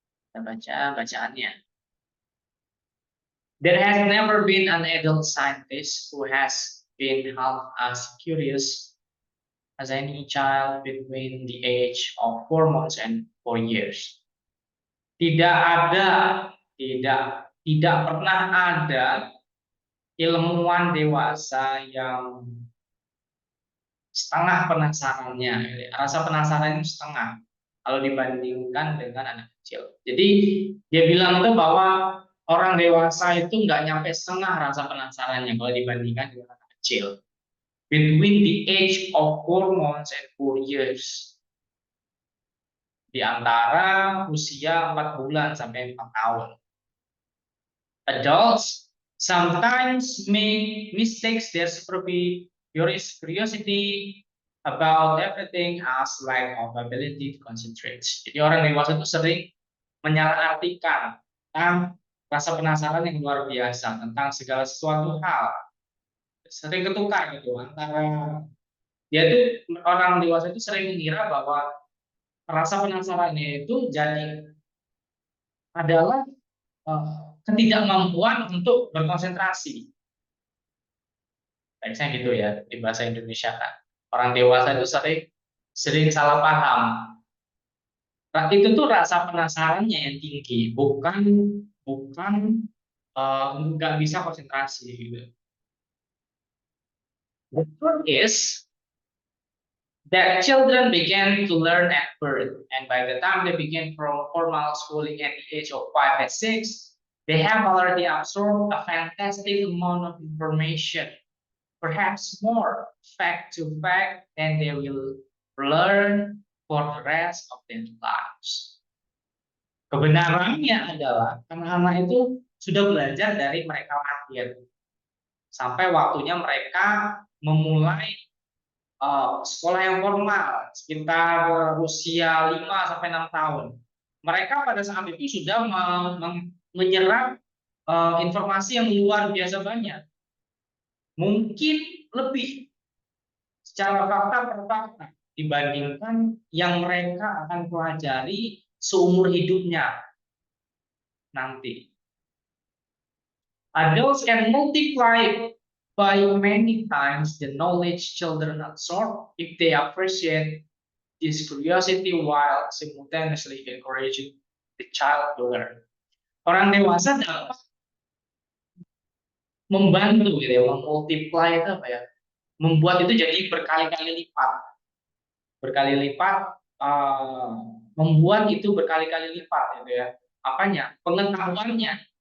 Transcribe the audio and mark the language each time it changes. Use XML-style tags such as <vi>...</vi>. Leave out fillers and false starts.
<id>Kita baca bacaannya.</id> <en>There has never been an adult scientist who has been half as curious as any child between the age of 4 months and 4 years.</en> <id>Tidak pernah ada ilmuwan dewasa yang setengah penasarannya, rasa penasaran itu setengah kalau dibandingkan dengan anak kecil. Jadi dia bilang itu bahwa orang dewasa itu nggak nyampe setengah rasa penasarannya kalau dibandingkan dengan anak kecil.</id> <en>Between the age of 4 months and 4 years.</en> <id>Di antara usia 4 bulan sampai 4 tahun.</id> <en>Adults sometimes make mistakes their curiosity about everything as lack of ability to concentrate.</en> <id>Jadi orang dewasa itu sering menyalahartikan tentang rasa penasaran yang luar biasa tentang segala sesuatu hal. Sering ketukar gitu antara dia itu orang dewasa itu sering mengira bahwa rasa penasarannya itu jadi adalah ketidakmampuan untuk berkonsentrasi. Teksnya gitu ya di bahasa Indonesia kan. Orang dewasa itu sering salah paham. Nah, itu tuh rasa penasarannya yang tinggi, bukan nggak bisa konsentrasi gitu.</id> <en>The truth is that children began to learn at birth, and by the time they begin formal schooling at the age of 5 and 6, they have already absorbed a fantastic amount of information, perhaps more fact to fact than they will learn for the rest of their lives.</en> <id>Kebenarannya adalah anak-anak itu sudah belajar dari mereka lahir sampai waktunya mereka memulai sekolah yang formal sekitar usia 5 sampai 6 tahun. Mereka pada saat itu sudah menyerap informasi yang luar biasa banyak. Mungkin lebih secara fakta per fakta dibandingkan yang mereka akan pelajari seumur hidupnya nanti.</id> <en>Adults can multiply by many times the knowledge children absorb if they appreciate this curiosity while simultaneously encouraging the child to learn.</en> <id>Orang dewasa dapat membantu gitu ya, memultiply itu apa ya? Membuat itu jadi berkali-kali lipat. Berkali lipat membuat itu berkali-kali lipat gitu ya. Apanya? Pengetahuannya.</id>